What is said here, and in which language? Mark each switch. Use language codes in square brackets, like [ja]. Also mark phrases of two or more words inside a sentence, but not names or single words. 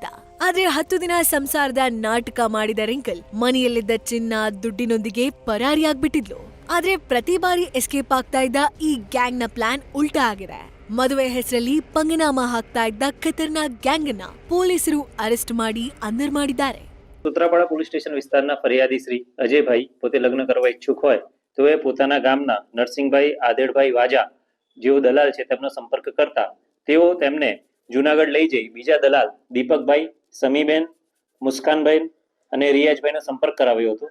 [kn] ಆದ್ರೆ 10 ದಿನ ಸಂಸಾರದ ನಾಟಕ ಮಾಡಿದ ರಿಂಕಲ್ ಮನೆಯಲ್ಲಿದ್ದ ಚಿನ್ನ, ದುಡ್ಡಿನೊಂದಿಗೆ ಪರಾರಿಯಾಗ್ಬಿಟ್ಟಿದ್ಲು. ಆದ್ರೆ ಪ್ರತಿ ಬಾರಿ ಎಸ್ಕೇಪ್ ಆಗ್ತಾ ಇದ್ದ ಈ ಗ್ಯಾಂಗ್ ನ ಪ್ಲಾನ್ ಉಲ್ಟಾ ಆಗಿದೆ. ಮದುವೆ ಹೆಸರಲ್ಲಿ ಪಂಗನಾಮ ಹಾಕ್ತಾ ಇದ್ದ ಖತರ್ನಾಕ್ ಗ್ಯಾಂಗ್ ಅನ್ನ ಪೊಲೀಸರು ಅರೆಸ್ಟ್ ಮಾಡಿ અંદર ಮಾಡಿದ್ದಾರೆ. [gu] સૂત્રાપાડા પોલીસ સ્ટેશન વિસ્તારના ફરિયાદી શ્રી અજયભાઈ પોતે લગ્ન કરવા ઈચ્છુક હોય તો એ પોતાના ગામના નરસિંહભાઈ આદેડભાઈ વાજા જેઓ દલાલ છે તેમનો સંપર્ક કરતા તેઓ તેમને જૂનાગઢ લઈ જઈ બીજા દલાલ દીપકભાઈ, સમીબેન, મુસ્કાનભાઈ અને રિયાજભાઈનો સંપર્ક કરાવ્યો હતો.